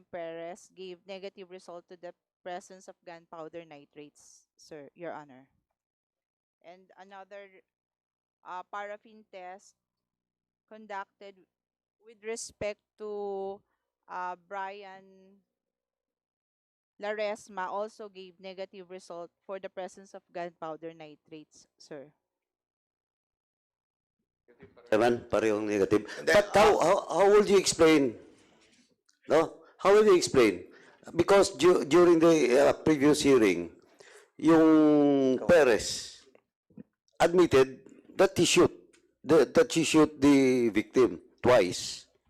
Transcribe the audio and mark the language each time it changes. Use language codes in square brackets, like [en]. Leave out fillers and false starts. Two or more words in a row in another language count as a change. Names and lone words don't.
[en] Perez gave negative result to the presence of gunpowder nitrates, sir, Your Honor. And another paraffin test conducted with respect to Brian Laresma also gave negative result for the presence of gunpowder nitrates, sir. [tl] Chairman, parehong negative. [en] Then, But how will you explain? No? How will you explain? Because during the previous hearing, yung Perez admitted that he shoot the victim twice.